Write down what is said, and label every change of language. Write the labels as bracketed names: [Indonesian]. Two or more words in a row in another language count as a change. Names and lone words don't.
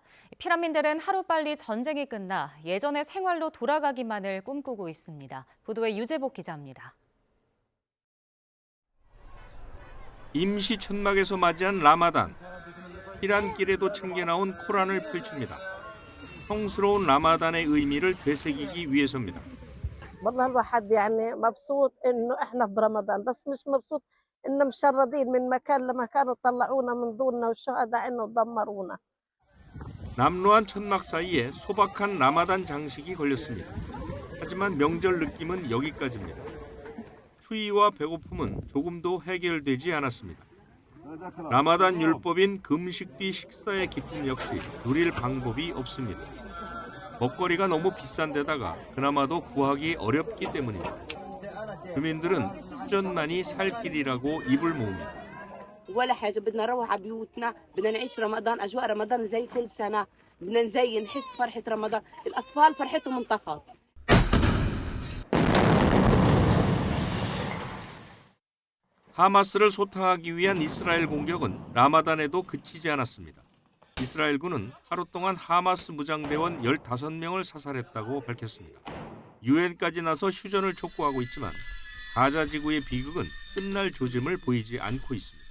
[Korean] 피난민들은 하루빨리 전쟁이 끝나 예전의 생활로 돌아가기만을 꿈꾸고 있습니다. 보도에 유재복 기자입니다. 임시 천막에서 맞이한 라마단. 피란길에도 챙겨나온 코란을 펼칩니다. 성스러운 라마단의 의미를 되새기기 위해서입니다. [Arabic] والله الواحد يعني مبسوط انه احنا برمضان بس مش مبسوط ان مشردين من مكان لمكان وطلعونا من دوننا والشهداء عنا ودمرونا. [Korean] 남루한 천막 사이에 소박한 라마단 장식이 걸렸습니다. 하지만 명절 느낌은 여기까지입니다. 추위와 배고픔은 조금도 해결되지 않았습니다. 라마단 율법인 금식 뒤 식사의 기쁨 역시 누릴 방법이 없습니다. 먹거리가 너무 비싼 데다가 그나마도 구하기 어렵기 때문입니다. 주민들은 휴전만이 살 길이라고 입을 모읍니다. [Arabic] ولا حاجة بدنا نروح على بيوتنا بدنا نعيش رمضان أجواء رمضان زي كل سنة بدنا نزين نحس فرحة رمضان الأطفال فرحتهم انطفت. [Korean] 하마스를 소탕하기 위한 이스라엘 공격은 라마단에도 그치지 않았습니다. 이스라엘군은 하루 동안 하마스 무장대원 15명을 사살했다고 밝혔습니다. 유엔까지 나서 휴전을 촉구하고 있지만 가자 지구의 비극은 끝날 조짐을 보이지 않고 있습니다.